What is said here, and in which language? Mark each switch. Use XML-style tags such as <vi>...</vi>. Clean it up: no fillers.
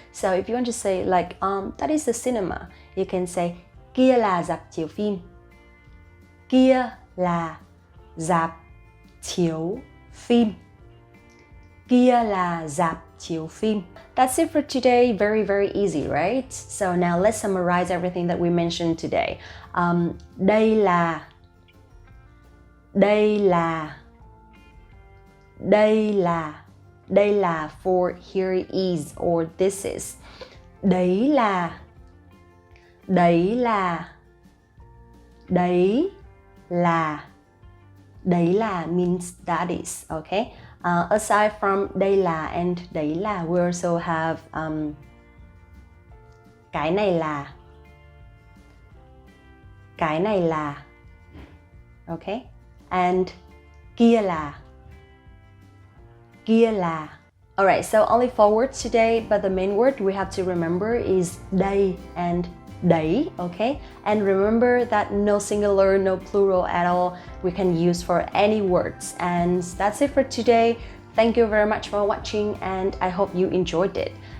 <en>So if you want to say like that is the cinema, you can say</en> <vi>kia là rạp chiếu phim. Kia là rạp chiếu phim. Kia là rạp chiếu phim.</vi> <en>That's it for today. Very, very easy, right? So now let's summarize everything that we mentioned today.</en> <vi>Đây là, đây là, đây là, đây là</vi> <en>for here is or this is.</en> <vi>Đấy là, đấy là, đấy là, đấy là</vi> <en>means that is,</en> <vi>okay?</vi> <en>Aside from</en> <vi>đây là and đấy là, we also have cái này là, cái này là, okay? And kia là, kia là.</vi> <en>Alright, so only 4 words today, but the main word we have to remember is đây and đấy, okay? And remember that no singular, no plural at all, we can use for any words. And that's it for today. Thank you very much for watching, and I hope you enjoyed it.</en>